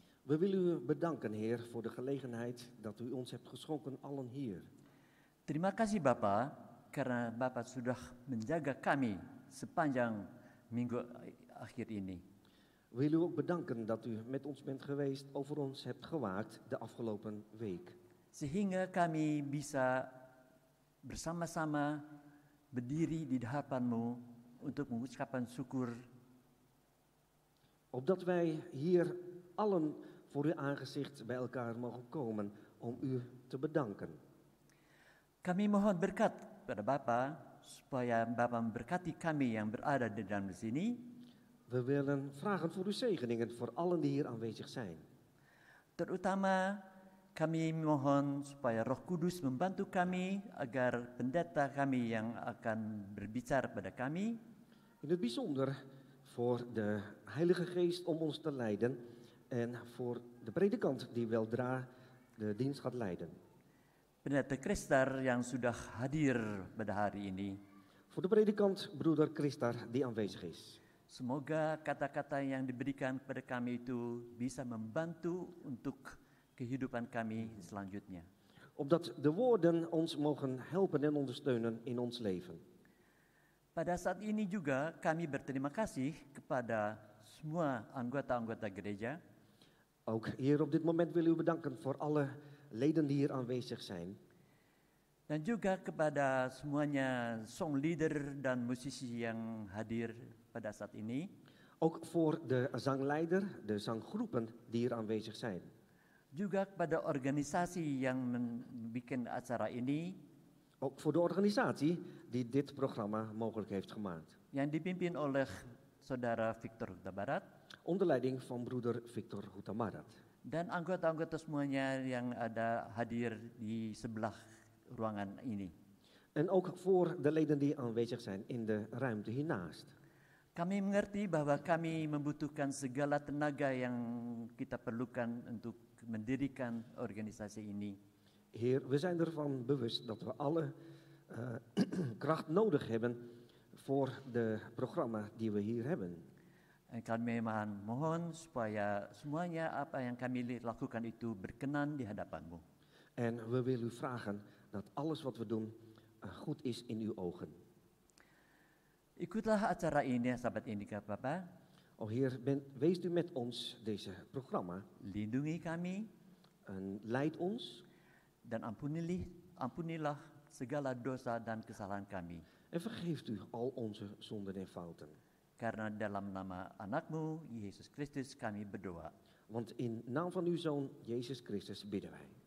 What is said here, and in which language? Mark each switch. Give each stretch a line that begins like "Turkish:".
Dutch: We willen u bedanken, Heer, voor de gelegenheid dat u ons hebt geschonken allen hier.
Indonesian: Terima kasih Bapa karena Bapa sudah menjaga kami sepanjang minggu akhir ini.
Dutch: We willen u ook bedanken dat u met ons bent geweest, over ons hebt gewaakt de afgelopen week.
Indonesian: Sehingga kami bisa bersama-sama berdiri di hadapan-Mu untuk mengucapkan syukur.
Dutch: Opdat wij hier allen voor uw aangezicht bij elkaar mogen komen om u te bedanken.
Indonesian: Kami mohon berkat pada Bapa supaya Bapa memberkati kami yang berada di dalam sini.
Dutch: We willen vragen voor uw zegeningen voor allen die hier aanwezig zijn.
Indonesian: Terutama kami mohon supaya Roh Kudus membantu kami agar pendeta kami yang akan berbicara pada kami
Dutch: In het bijzonder voor de Heilige Geest om ons te leiden en voor de predikant die weldra de dienst gaat leiden.
Indonesian: Pendeta Kristar yang sudah hadir pada hari ini.
Dutch: Voor de predikant broeder Christar die aanwezig is.
Indonesian: Semoga kata-kata yang diberikan kepada kami itu bisa membantu untuk kehidupan kami selanjutnya.
Dutch: Opdat de woorden ons mogen helpen en ondersteunen in ons leven.
Indonesian: Pada saat ini juga kami berterima kasih kepada semua anggota-anggota gereja.
Dutch: Ook hier op dit moment willen we u bedanken voor alle leden die hier aanwezig zijn.
Indonesian: Dan juga kepada semuanya song leader dan musisi yang hadir pada saat ini.
Dutch: Ook voor de zangleider, de zanggroepen die hier aanwezig zijn.
Indonesian: Juga kepada organisasi yang membuat acara ini.
Dutch: Ook voor de organisatie die dit programma mogelijk heeft gemaakt.
Indonesian: Yang dipimpin oleh Saudara Victor Huta Barat.
Dutch: Onder leiding van broeder Victor Hutamarat.
Indonesian: Dan anggota-anggota semuanya yang ada hadir di sebelah ruangan ini.
Dutch: En ook voor de leden die aanwezig zijn in de ruimte hiernaast.
Indonesian: Kami mengerti bahwa kami membutuhkan segala tenaga yang kita perlukan untuk mendirikan organisasi ini.
Dutch: Heer, we zijn ervan bewust dat we alle kracht nodig hebben voor de programma die we hier hebben.
Indonesian: En kami mohon supaya semuanya apa yang kami lakukan itu berkenan di hadapan-Mu.
Dutch: En we willen u vragen dat alles wat we doen goed is in uw ogen.
Indonesian: Ikutlah acara ini, sahabat Indika Bapak.
Dutch: O Heer, wees u met ons deze programma.
Indonesian: Lindungi kami.
Dutch: En leid ons.
Indonesian: Dan ampunilah segala dosa dan kesalahan kami.
Dutch: En vergeeft u al onze zonden en fouten.
Indonesian: Karena dalam nama anak-Mu, Yesus Kristus, kami berdoa.
Dutch: Want in naam van uw Zoon, Jezus Christus, bidden wij.